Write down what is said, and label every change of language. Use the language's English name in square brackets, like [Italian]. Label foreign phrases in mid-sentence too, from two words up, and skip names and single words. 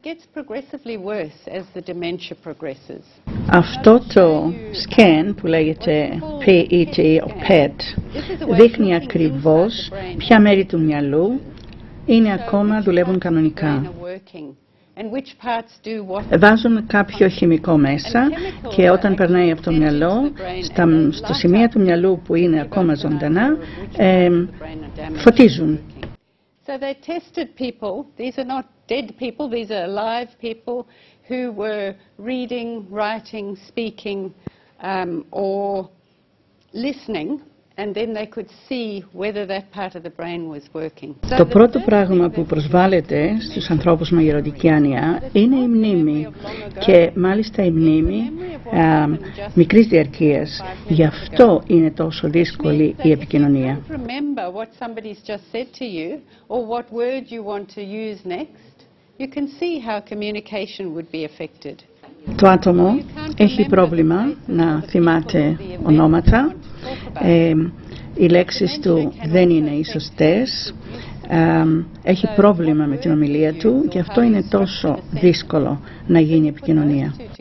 [Greek] Αυτό το scan που λέγεται PET δείχνει ακριβώς ποια μέρη του μυαλού δουλεύουν κανονικά. Βάζουν κάποιο χημικό μέσα και όταν περνάει από το μυαλό, στο σημείο του μυαλού που είναι ακόμα ζωντανά, φωτίζουν. [English] So they tested people, these are not dead people, these are alive people who were reading, writing, speaking or listening. And then they could see whether that part of the brain was working. [Greek] Το πρώτο πράγμα που προσβάλλεται στους ανθρώπους με γεροντική άνοια είναι η μνήμη και μάλιστα η μνήμη μικρής διαρκείας. Γι' αυτό είναι τόσο δύσκολη η επικοινωνία. Το άτομο έχει πρόβλημα να θυμάται ονόματα, οι λέξεις του δεν είναι οι σωστές, έχει πρόβλημα με την ομιλία του και αυτό είναι τόσο δύσκολο να γίνει επικοινωνία.